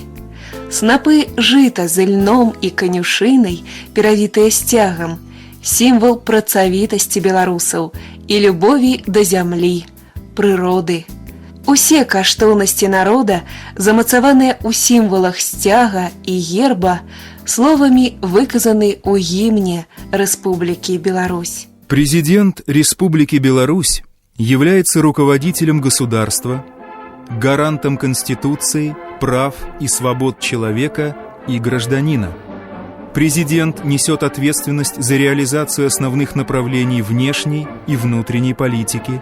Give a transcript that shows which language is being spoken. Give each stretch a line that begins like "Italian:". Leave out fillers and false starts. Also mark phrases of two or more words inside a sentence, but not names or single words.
Belarusian: Снапы жыта з ільном і канюшынай, перавітыя сцягам, сімвал працавітасці беларусаў і любові да зямлі, прыроды. Усе каштоўнасці народа замацаваныя ў сімвалах сцяга і герба, словами выказаны ў гімне Республики Беларусь.
Russian: Президент Республики Беларусь является руководителем государства, гарантом Конституции, прав и свобод человека и гражданина. Президент несет ответственность за реализацию основных направлений внешней и внутренней политики.